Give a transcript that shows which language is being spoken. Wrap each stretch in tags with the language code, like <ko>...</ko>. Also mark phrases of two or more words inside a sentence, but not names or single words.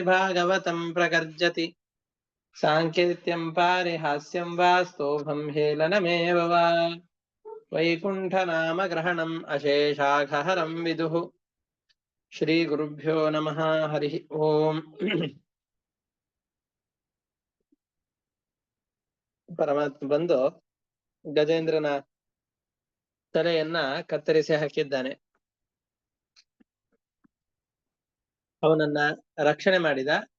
<sa>भागवतं प्रगर्जति साङ्केत्यं पारिहास्यं वा स्तोभं हेलनमेव वा वैकुण्ठनामग्रहणम् अशेषाघहरं विदुः श्रीगुरुभ्यो नमः हरिः ओम्</sa> <kn>ಪರಮಾತ್ಮ ಬಂದು ಗಜೇಂದ್ರನ ತಲೆಯನ್ನ ಕತ್ತರಿಸಿ ಹಾಕಿದ್ದಾನೆ. ಅವನನ್ನ ರಕ್ಷಣೆ ಮಾಡಿದ.</kn>